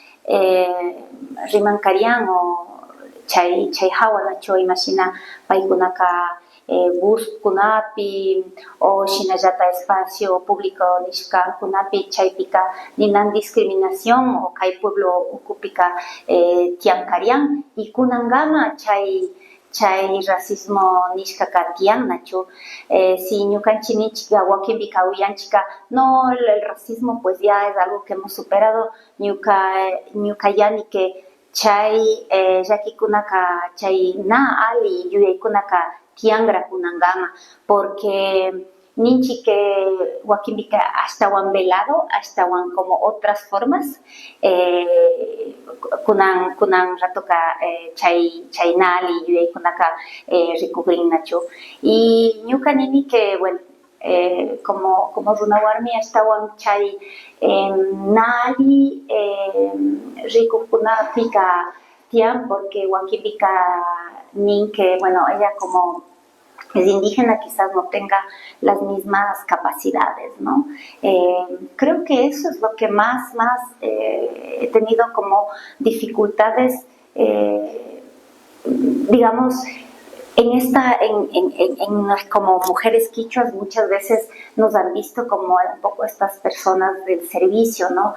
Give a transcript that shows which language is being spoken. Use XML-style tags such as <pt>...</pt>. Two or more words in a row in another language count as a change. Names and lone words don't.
<qu>rimankarian o chay hawa nachu imashina paykunaka buskunapi o shinallata</qu> <es>espacio público</es> <qu>nishkankunapi chaypika ninan discriminación o kay pueblo ukupika tiankarian y kunangama chay racismo nishkaka tian nachu, si ñukanchinichika wakinpika uyanchika</qu> <es>no, el racismo pues ya es algo que hemos superado,</es> <qu>ñuka yani</qu> <es>que</es> <qu>chay yakikunaka chay na ali yuyaykunaka tiangra kunangama,</qu> <es>porque ninchi que</es> <qu>wakimbika ashtawan</qu> <es>velado, ashtawan como otras formas,</es> <qu>kunan ratoka chay nali yuyay kunaka rikugrin nachu.</qu> <es>Y</es> <qu>ñuka nini</qu> <es>que bueno, como</es> <qu>runawarmi ashtawan chay nali rikukunapika tian,</qu> <es>porque</es> <qu>wakimbika nin</qu> <es>que bueno, ella como es indígena quizás no tenga las mismas capacidades, ¿no? Creo que eso es lo que más he tenido como dificultades, digamos, como mujeres quichuas muchas veces nos han visto como un poco estas personas del servicio, ¿no?</es>